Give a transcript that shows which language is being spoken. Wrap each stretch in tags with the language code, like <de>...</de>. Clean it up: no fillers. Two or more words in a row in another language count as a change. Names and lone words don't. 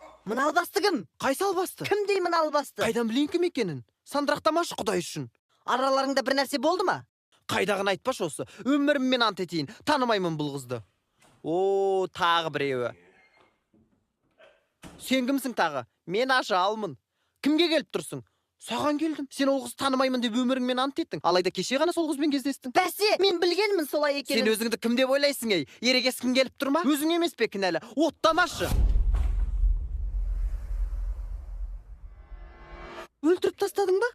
<kk>Мына албасты кім?</kk> <ky>Кайсы албасты?</ky> <kk>Кім деймін албасты?</kk> <ky>Кайдан билейин ким экенин? Сандырактамашы Кудай үчүн.</ky> <kk>Араларыңда бір нәрсе болды ма?</kk> <ky>Кайдагын айтпашы осы. Өмүрүммен ант этейин. Танымаймын бул кызды. О, тагы биреуі. Сен кимсиң тагы? Мен ажалмын. Кимге келип турсуң?</ky> <kk>Саған келдім. Сен ол қызды танымаймын деп өміріңмен ант еттің. Алайда кеше ғана сол қызбен кездестің. Бәсе, мен білгенмін солай екенін. Сен өзіңді кім деп ойлайсың, ей? Ерегескің келіп тұрма? Өзің емес пе кінәлі? Оттамашы. Өлтіріп тастадың ба?</kk>